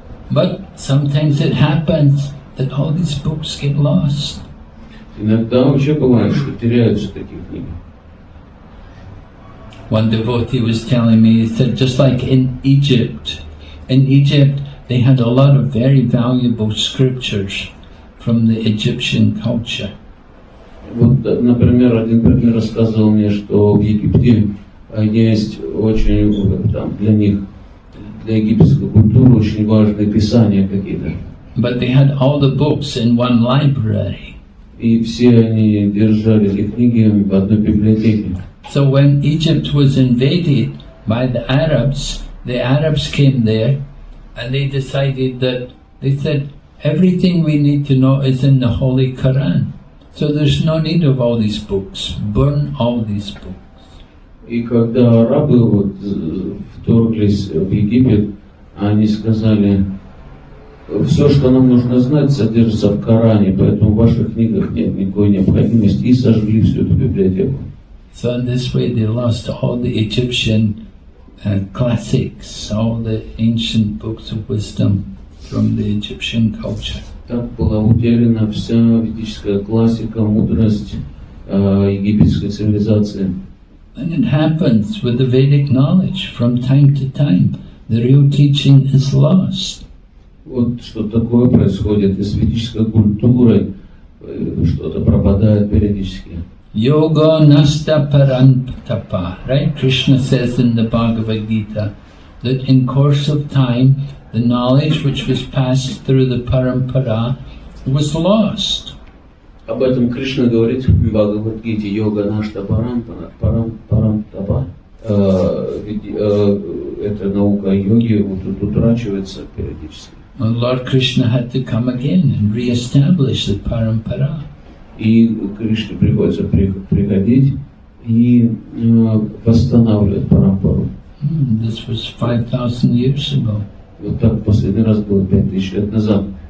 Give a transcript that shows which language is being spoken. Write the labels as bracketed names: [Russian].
[English] But sometimes it happens that all these books get lost. [Russian] Иногда вообще бывает, что теряются такие книги. [English] One devotee was telling me, he said, just like in Egypt they had a lot of very valuable scriptures from the Egyptian culture. [Russian] Вот, например, один преданный рассказывал мне, что в Египте есть очень там, для них, для египетской культуры очень важные писания какие-то. [English] But they had all the books in one library. [Russian] И все они держали эти книги в одной библиотеке. [English] So when Egypt was invaded by the Arabs came there and they decided that, they said, everything we need to know is in the Holy Quran. So there's no need of all these books. Burn all these books. [Russian] И когда арабы вот вторглись в Египет, они сказали, все, что нам нужно знать, содержится в Коране, поэтому в ваших книгах нет никакой необходимости, и сожгли всю эту библиотеку. [English] So in this way they lost all the Egyptian classics, all the ancient books of wisdom from the Egyptian culture. [Russian] Так была утеряна вся ведическая классика, мудрость египетской цивилизации. [English] And it happens with the Vedic knowledge from time to time. The real teaching is lost. [Russian] Вот что такое происходит и с ведической культурой, что-то пропадает периодически. [Sanskrit] Yoga nasta parantapa, [English] right? Krishna says in the Bhagavad Gita that in course of time the knowledge which was passed through the parampara was lost. [Russian] Об этом Кришна говорит в Бхагавад-гите, [Sanskrit] йога нашта парантапа. [Russian] Эта наука йоги утрачивается периодически. [English] And Lord Krishna had to come again and re-establish the parampara. [Russian] И Кришне приходится приходить и восстанавливать парампару. [English] This was 5,000 years ago. [Russian] Вот так последний раз было 5000 лет назад.